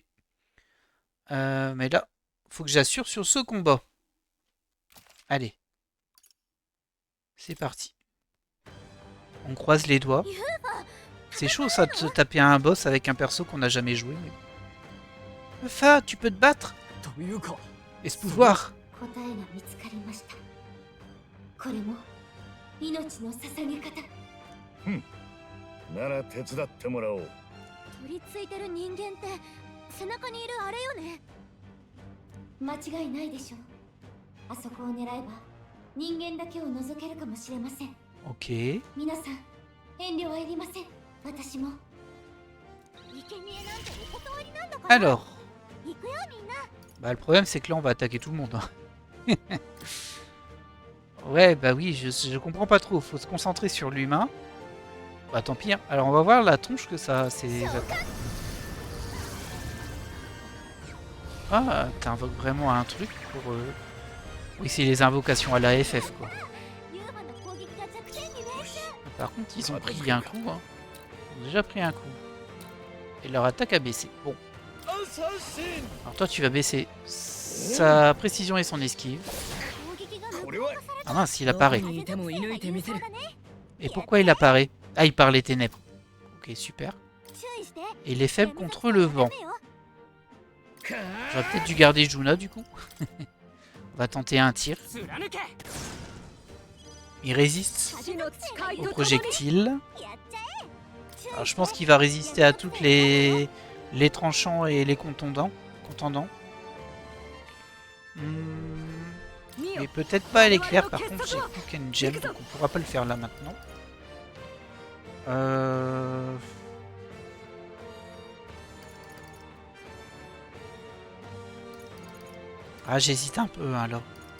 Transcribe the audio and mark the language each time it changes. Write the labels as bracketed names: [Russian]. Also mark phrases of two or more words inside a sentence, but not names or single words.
[French] Mais là, faut que j'assure sur ce combat. Allez. C'est parti. On croise les doigts. C'est chaud ça de se taper un boss avec un perso qu'on n'a jamais joué. Mais... Eufa, tu peux te battre? Et ce pouvoir? [Japanese] 答えが見つかりました。これも命の捧げ方。なら手伝ってもらおう。取り付いてる人間って背中にいるあれよね。間違いないでしょう。あそこを狙えば人間だけを除けるかもしれません。 [French] Ok. [Japanese] 皆さん遠慮はいりません。私も。生贄なんてお断りなんだから。 [French] Alors. [Japanese] 行くよみんな。 [French] Bah, le problème, c'est que là, on va attaquer tout le monde. Hein. Ouais, bah oui, je comprends pas trop. Faut se concentrer sur l'humain. Bah, tant pis. Hein. Alors, on va voir la tronche que ça... c'est. Ah, t'invoques vraiment un truc pour... Oui, c'est les invocations à la FF, quoi. [Japanese] ユーマの攻撃が弱点にね。 [French] Par contre, ils ont pris un coup. Hein. Ils ont déjà pris un coup. Et leur attaque a baissé. Bon. Alors toi, tu vas baisser sa précision et son esquive. [Japanese] 攻撃が無効化され [French] Ah mince, il apparaît. [Japanese] どこにいても射抜いてみせる。 [French] Et pourquoi il apparaît? Ah, il parle les ténèbres. Ok, super. [Japanese] 注意して。 [French] Et il est faible contre le vent. [Japanese] ダメよ。 [French] J'aurais peut-être dû garder Juna, du coup. On va tenter un tir. [Japanese] 貫け。 [French] Il résiste [Japanese] 死の誓い [French] aux [Japanese] と共に [French] projectiles. [Japanese] やっちゃえ。 [French] Alors je pense qu'il va résister à toutes les tranchants et les contondants. Mais peut-être pas à l'éclair. Par contre, j'ai plus qu'une gemme, donc on pourra pas le faire là maintenant. Ah, j'hésite un peu hein, là.